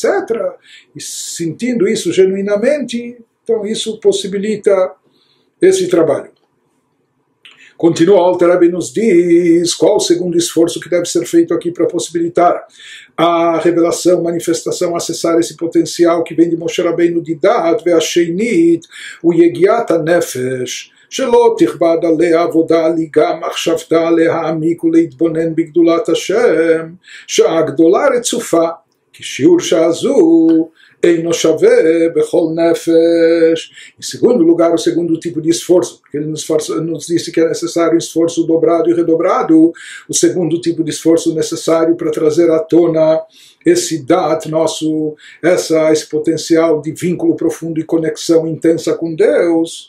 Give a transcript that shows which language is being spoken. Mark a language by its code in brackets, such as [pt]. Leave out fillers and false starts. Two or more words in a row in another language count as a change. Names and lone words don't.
[pt] E sentindo isso genuinamente, então isso possibilita esse trabalho. Continua, o Alter Rebbe nos diz qual o segundo esforço que deve ser feito aqui para possibilitar a revelação, manifestação, acessar esse potencial que vem de Moshe Rabbeinu de Dat, [he] והשנית, היא יגיעת הנפש, שלא תכבד עליה עבודה ליגה מחשבתה להעמיק ולהתבונן בגדולת השם, שהגדולה רצופה, כי שיעור שעזו אינו שווה בכל נפש. [pt] Em segundo lugar, o segundo tipo de esforço, porque ele nos disse que é necessário esforço dobrado e redobrado, o segundo tipo de esforço necessário para trazer à tona esse dat nosso, esse potencial de vínculo profundo e conexão intensa com Deus.